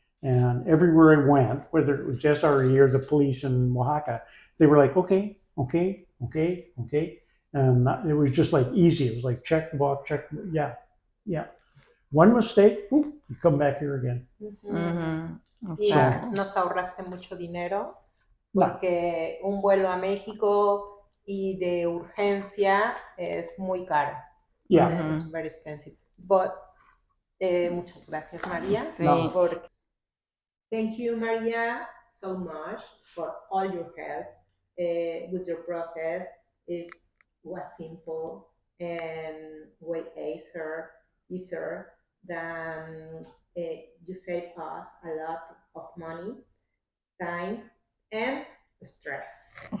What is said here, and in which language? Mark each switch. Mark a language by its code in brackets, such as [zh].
[en] And everywhere I went, whether it was SRE or the police in Oaxaca, they were like, okay, okay, okay, okay. And it was just like easy. It was like check the box, yeah, yeah. One mistake, you come back here again. Mhm. [es] Y [en] Okay. [es] nos ahorraste mucho dinero No. porque un vuelo a México y de urgencia es muy caro. [en] Yeah. It's very expensive. But [es] muchas gracias, María. Sí. No. [en] Thank you, Maria, so much for all your help with your process. It was simple and way easier than you save us a lot of money, time, and stress.